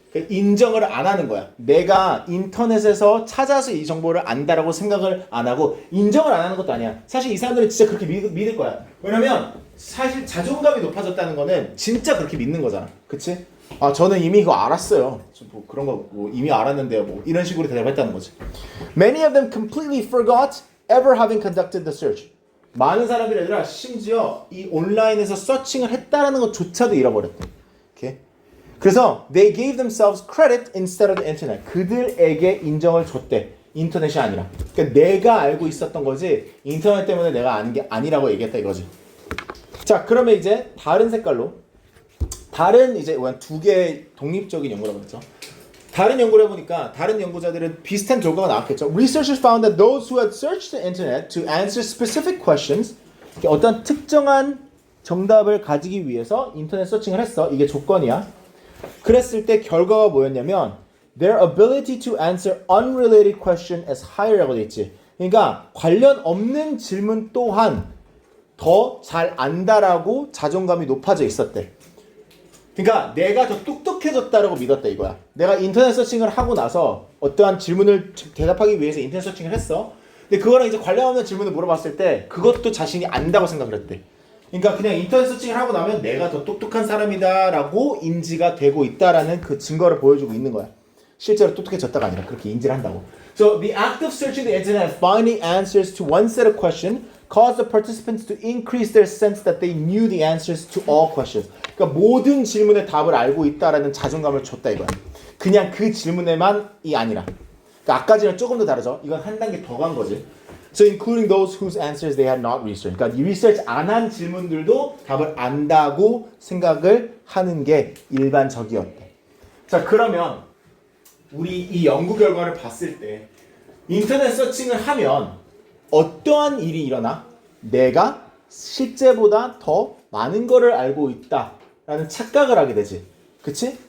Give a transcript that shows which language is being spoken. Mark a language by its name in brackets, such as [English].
[Korean] 인정을 안 하는 거야. 내가 인터넷에서 찾아서 이 정보를 안다라고 생각을 안 하고 인정을 안 하는 것도 아니야. 사실 이 사람들은 진짜 그렇게 믿을 거야. 왜냐면 사실 자존감이 높아졌다는 거는 진짜 그렇게 믿는 거잖아. 그치? 아, 저는 이미 그거 알았어요. 뭐 그런 거 뭐 이미 알았는데요. 뭐 이런 식으로 대답했다는 거지. [English] Many of them completely forgot ever having conducted the search. [Korean] 많은 사람들이 아니라 심지어 이 온라인에서 서칭을 했다라는 것조차도 잃어버렸대. 오케이? 그래서 [English] they gave themselves credit instead of the internet. [Korean] 그들에게 인정을 줬대. 인터넷이 아니라. 그러니까 내가 알고 있었던 거지 인터넷 때문에 내가 아는 게 아니라고 얘기했다 이거지. 자, 그러면 이제 다른 색깔로 다른 이제 2개의 독립적인 연구라고 했죠. 다른 연구를 해보니까 다른 연구자들은 비슷한 결과가 나왔겠죠. [English] Researchers found that those who had searched the internet to answer specific questions, [Korean] 어떤 특정한 정답을 가지기 위해서 인터넷 서칭을 했어. 이게 조건이야. 그랬을 때 결과가 뭐였냐면 [English] their ability to answer unrelated question is higher라고 [Korean] 돼 있지. 그러니까 관련 없는 질문 또한 더 잘 안다라고 자존감이 높아져 있었대. 그러니까 내가 더 똑똑해졌다라고 믿었다 이거야. 내가 인터넷 서칭을 하고 나서 어떠한 질문을 대답하기 위해서 인터넷 서칭을 했어. 근데 그거랑 이제 관련 없는 질문을 물어봤을 때 그것도 자신이 안다고 생각을 했대. 그러니까 그냥 인터넷 서칭을 하고 나면 내가 더 똑똑한 사람이다라고 인지가 되고 있다라는 그 증거를 보여주고 있는 거야. 실제로 똑똑해졌다가 아니라 그렇게 인지를 한다고. [English] So the act of searching the internet and finding answers to one set of questions caused the participants to increase their sense that they knew the answers to all questions. [Korean] 그러니까 모든 질문의 답을 알고 있다라는 자존감을 줬다 이거야. 그냥 그 질문에만이 아니라. 그러니까 아까지는 조금 더 다르죠. 이건 한 단계 더 간 거지. [English] So including those whose answers they had not researched. [Korean] 그러니까 이 리서치 안 한 질문들도 답을 안다고 생각을 하는 게 일반적이었대. 자, 그러면 우리 이 연구 결과를 봤을 때 인터넷 서칭을 하면 어떠한 일이 일어나? 내가 실제보다 더 많은 거를 알고 있다라는 착각을 하게 되지. 그치?